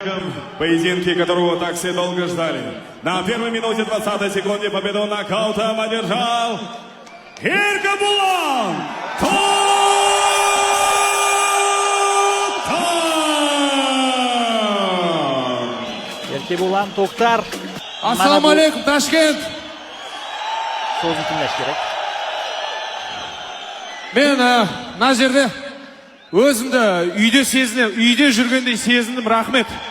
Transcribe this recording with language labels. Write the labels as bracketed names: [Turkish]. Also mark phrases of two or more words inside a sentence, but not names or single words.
[Russian] Поединки, которого так все долго ждали. На первой минуте 20-й секунде победу нокаутом одержал Эркебулан Tokhtar. Erkebullan Tokhtar. [Uzbek] Assalomu alaykum Toshkent. So'zni tinglash kerak. Men mana yerda o'zimda uyda жүргендей sezindim, rahmet.